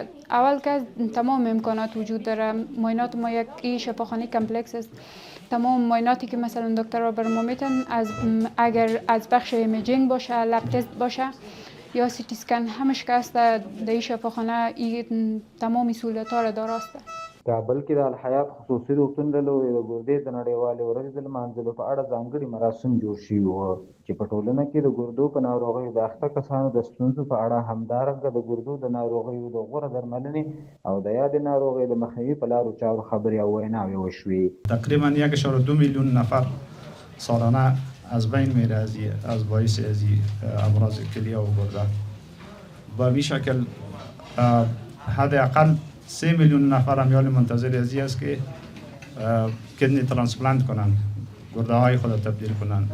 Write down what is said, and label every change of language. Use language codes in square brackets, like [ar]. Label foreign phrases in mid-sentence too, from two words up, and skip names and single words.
[fa] اول که تمام امکانات وجود داره، معاینات ما یک شفاخانه کمپلکس است. تمام معایناتی که مثلا دکترها بر ما میتن اگر از بخش ایمیجینگ باشه، [en] lab test [fa] باشه یا [en] CT scan, [fa] همش که است در این شفاخانه این تمام سهولت ها را دارست. [ps] کابل کې د الحیات خصوصي روغتون له لوري د ګردې د نړیوالې ورځې د لمانځلو په اړه ځانګړي مراسم جوړ شوي وو چې په ټولنه کې د ګردو په ناروغیو د اخته کسانو د ستونزو په اړه، همدارنګه د ګردو د ناروغیو د غوره درملنې او د یادې ناروغۍ د مخنیوي په لارو چارو خبرې او ویناوې وشوې. [fa] تقریبا 1.2 میلیون نفر سالانه از بین میره از باعث از امراض کلیه و گرده. و به شکل حداقل 3 میلیون نفر امیال منتظر ازی است که [en] kidney transplant [fa] کنند، گرده های خود تبدیل کنند.